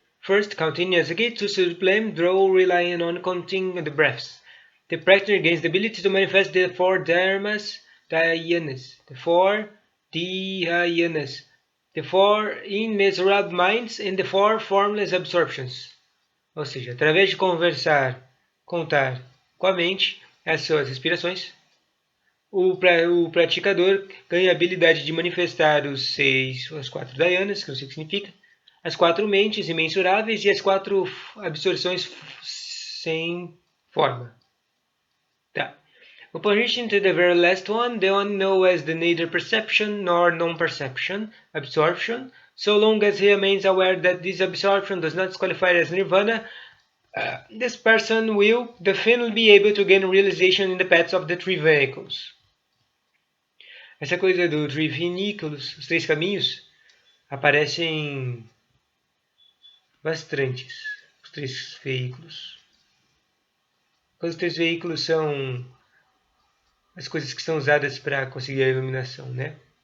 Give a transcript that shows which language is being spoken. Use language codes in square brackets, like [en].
[en] First, counting as a gate to sublime draw relying on counting the breaths. The practitioner gains the ability to manifest the 4 dharmas, dhyanas. The 4 dhyanas. The 4 immeasurable minds and the 4 formless absorptions. [pt] Ou seja, através de contar com a mente as suas respirações, o praticador ganha a habilidade de manifestar as 4 dhyanas, que não sei o que significa, as 4 mentes imensuráveis e as 4 absorções sem forma. Tá. [en] Opposition to the very last one, the one known as the neither perception nor non-perception, absorption, so long as he remains aware that this absorption does not qualify as nirvana, this person will definitely be able to gain realization in the paths of the 3 vehicles. [pt] Essa coisa do [en] 3 vehicles, [pt] os 3 caminhos, aparecem bastantes, os 3 veículos. Os 3 veículos são as coisas que são usadas para conseguir a iluminação, né?